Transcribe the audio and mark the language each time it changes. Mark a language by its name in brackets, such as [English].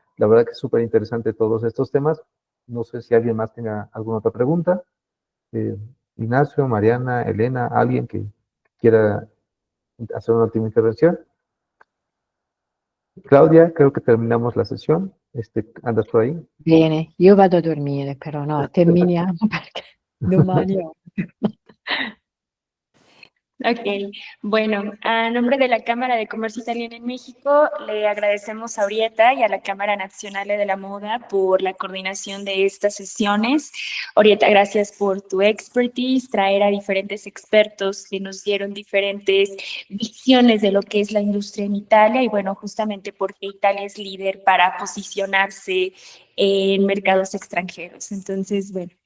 [Spanish] La verdad que es súper interesante todos estos temas. No sé si alguien más tenga alguna otra pregunta. Ignacio, Mariana, Elena, alguien que quiera hacer una última intervención. Claudia, creo que terminamos la sesión. ¿Andas por ahí? [Italian] Bene, io vado a dormire, però no, terminiamo perché domani ho. [Spanish] Ok, bueno, a nombre de la Cámara de Comercio Italiana en México, le agradecemos a Orietta y a la Cámara Nacional de la Moda por la coordinación de estas sesiones. Orietta, gracias por tu expertise, traer a diferentes expertos que nos dieron diferentes visiones de lo que es la industria en Italia y bueno, justamente porque Italia es líder para posicionarse en mercados extranjeros. Entonces, bueno,